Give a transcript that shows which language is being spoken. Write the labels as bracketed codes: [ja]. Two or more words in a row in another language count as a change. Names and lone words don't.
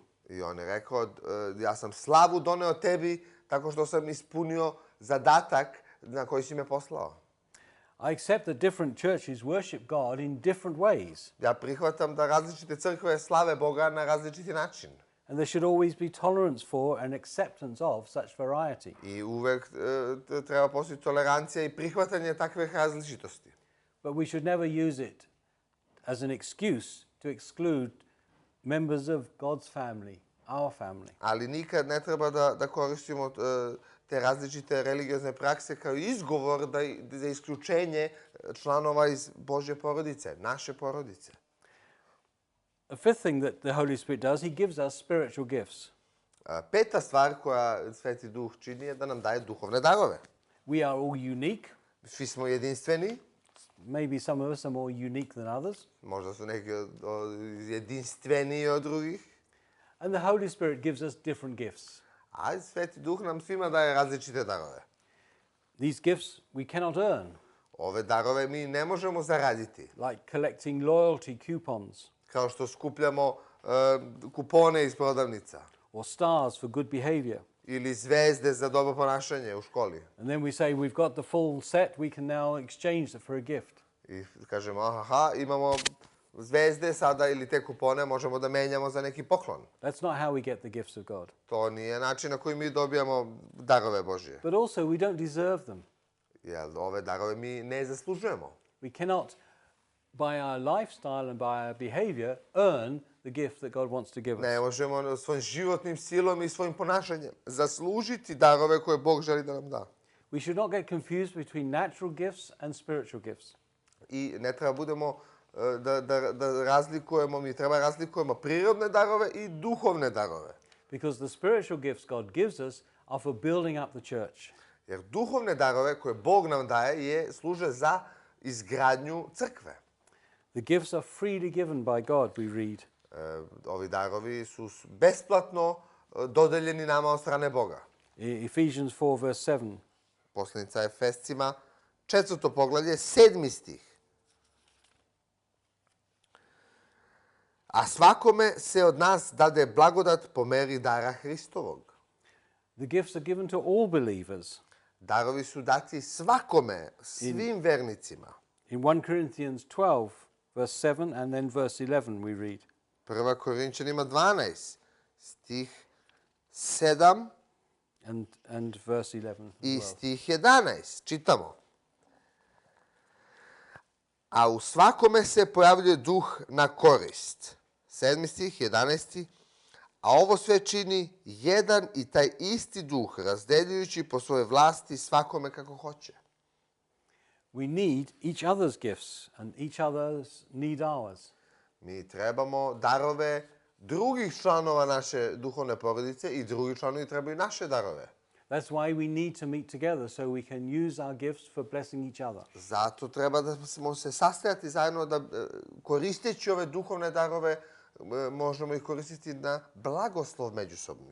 [sr] I on je rekao, ja sam slavu doneo tebi tako što sam ispunio zadatak na koji si me poslao. [en] I accept that different churches worship God in different ways, [sr] Ja prihvatam da različite crkve slave Boga na različiti način. [en] and there should always be tolerance for and acceptance of such variety. [sr] I uvek treba postojati tolerancija i prihvatanje takve različitosti. [en] But we should never use it as an excuse to exclude members of God's family, our family. [sr] Ali nikad ne treba da koristimo te različite religiozne prakse kao izgovor za isključenje članova iz Božje porodice, naše porodice. [en] A fifth thing that the Holy Spirit does, he gives us spiritual gifts. [sr] Peta stvar koja Sveti Duh čini je da nam daje duhovne darove. [en] We are all unique. [sr] Svi smo jedinstveni, [en] Maybe some of us are more unique than others. [sr] možda su neki jedinstveniji od drugih, [en] And the Holy Spirit gives us different gifts. [sr] a Sveti Duh nam svima daje različite darove. [en] These gifts we cannot earn, [sr] Ove darove mi ne možemo zaraditi, [en] like collecting loyalty coupons [sr] kao što skupljamo kupone iz prodavnica [en] or stars for good behavior. [sr] ili zvezde za dobro ponašanje u školi. [en] And then we say we've got the full set, we can now exchange it for a gift. [sr] I kažemo, aha, imamo zvezde sada ili te kupone možemo da menjamo za neki poklon. [en] That's not how we get the gifts of God. [sr] To nije način na koji mi dobijamo darove Božje. [en] But also, we don't deserve them. [sr] Jer ove darove mi ne zaslužujemo. [en] We cannot, by our lifestyle and by our behavior, earn the gift that God wants to give us. [sr] Ne možemo svojim životnim silom i svojim ponašanjem zaslužiti darove koje Bog želi da nam da. [en] We should not get confused between natural gifts and spiritual gifts. [sr] I ne treba budemo da razlikujemo, mi treba razlikujemo prirodne darove i duhovne darove. [en] Because the spiritual gifts God gives us are for building up the church. [sr] Jer duhovne darove koje Bog nam daje služe za izgradnju crkve. [en] The gifts are freely given by God, we read. [sr] Ovi darovi su besplatno dodeljeni nama od strane Boga. [en] Ephesians 4 verse 7. [sr] Poslanica Efescima, 4. poglavlje, 7. stih. A svakome se od nas dade blagodat po meri dara Hristovog. [en] The gifts are given to all believers. [sr] Darovi su dati svakome, svim vernicima. [en] In 1 Corinthians 12 verse 7 and then verse 11 we read. [sr] 1. Korinčanima 12, stih 7 [en] And verse 11 as [sr] i [en] well. [sr] stih 11. Čitamo. A u svakome se pojavljuje duh na korist. 7. stih, 11. A ovo sve čini jedan i taj isti duh, razdeljujući po svojoj vlasti svakome kako hoće. [en] We need each other's gifts and each others need ours. [sr] Mi trebamo darove drugih članova naše duhovne porodice i drugi članovi trebaju naše darove. [en] That's why we need to meet together so we can use our gifts for blessing each other. [sr] Zato treba da smo se sastajati zajedno da koristeći ove duhovne darove možemo ih koristiti na blagoslov međusobni.